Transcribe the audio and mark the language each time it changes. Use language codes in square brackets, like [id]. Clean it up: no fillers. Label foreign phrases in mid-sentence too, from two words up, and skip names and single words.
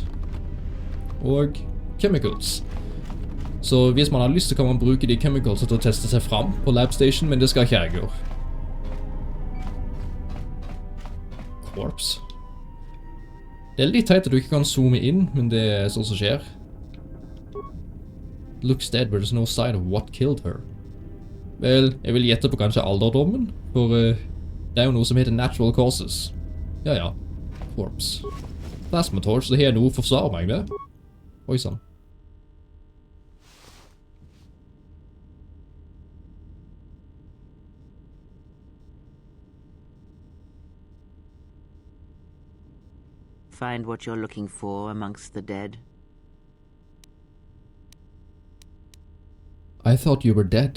[no] Og chemicals. Så hvis man har lyst, så kan man bruke de chemicals til å teste seg fram på labstation, men det skal ikke jeg gjøre. Corpse. Det er litt teit at du ikke kan zoome inn, men det er sånn som skjer. [en] Looks dead, but there's no sign of what killed her. [no] Vel, jeg vil gjette på kanskje alderdommen, for det er jo noe som heter [en] natural causes. [no] Ja. Corpse. Plasma torch, det her er noe å forsvare meg med. Oi sann. [en] Find what you're looking for amongst the dead? I thought you were dead.